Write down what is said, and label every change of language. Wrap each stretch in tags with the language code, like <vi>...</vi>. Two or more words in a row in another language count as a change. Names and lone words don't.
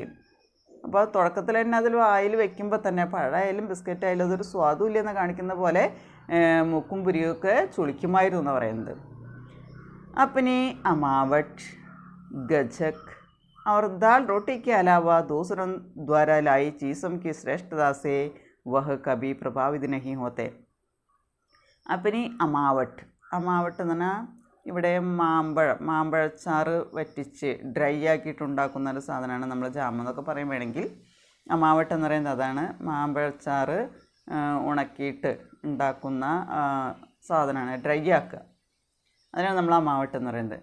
<ml>അപ്പോൾ തുടക്കത്തിൽ തന്നെ അതിൽ വായിൽ വെക്കുമ്പോൾ തന്നെ പഴമായാലും ബിസ്ക്കറ്റ് ആയാലും അതൊരു സ്വാദും ഇല്ലെന്ന് കാണിക്കുന്ന പോലെ മൂക്കും പുരിയൊക്കെ ചുളിക്കുമായിരുന്നു എന്ന് പറയുന്നത്.</ml> <hi>अपनी अमावट, गजक और दाल रोटी के अलावा दूसरों द्वारा लाई चीज़ों की श्रेष्ठता से वह कभी प्रभावित नहीं होते.</hi> <ml>अपनी അമാവട്ട് എന്ന് പറഞ്ഞാൽ ഇവിടെ മാമ്പഴച്ചാറ് വറ്റിച്ച് ഡ്രൈ ആക്കിയിട്ടുണ്ടാക്കുന്ന ഒരു സാധനമാണ് നമ്മൾ ജാം എന്നൊക്കെ പറയും. വേണമെങ്കിൽ അമാവട്ട് എന്ന് പറയുന്നത് അതാണ്. മാമ്പഴച്ചാറ് ഉണക്കിയിട്ട് ഉണ്ടാക്കുന്ന സാധനമാണ്, ഡ്രൈ ആക്കുക, അതിനാണ് നമ്മൾ അമാവട്ട് എന്ന് പറയുന്നത്.</ml>